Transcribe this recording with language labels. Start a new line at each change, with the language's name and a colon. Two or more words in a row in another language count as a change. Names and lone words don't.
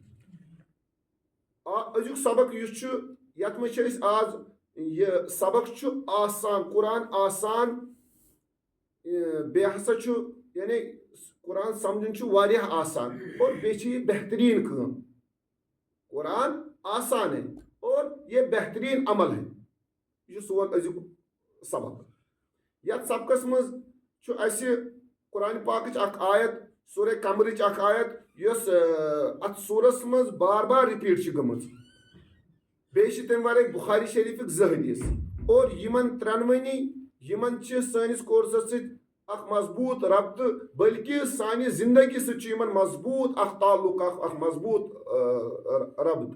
Kashmiri: أزیُک سبق یُس چھُ یتھ منٛز چھِ أسۍ آز یہِ سبق چھُ آسان قرآن آسان بیٚیہِ ہسا چھُ یعنی قرآن سمجھُن چھُ واریاہ آسان اور بیٚیہِ چھِ یہِ بہتریٖن کٲم.
Urdu: قرآن آسان ہے اور یہ بہترین عمل ہے.
Kashmiri: یہ سون أزیُک سبق. یتھ سبقس مز چھُ اَسہِ قرآن پاکٕچ اکھ آیت سورہ قمرٕچ اکھ آیت یۄس اتھ سورس مز بار بار رِپیٖٹ چھِ گٔمٕژ. بیٚیہِ چھِ تمہِ ورٲے بخاری شریفٕکۍ 2 حدیث اور یِمن ترٛٮ۪نوٕنی یِمن چھِ سٲنِس کورسس سۭتۍ اکھ مضبوٗط ربطہٕ بلکہِ سانہِ زندگی سۭتۍ چھُ یِمن مضبوٗط اکھ تعلق اکھ مضبوٗط ربط.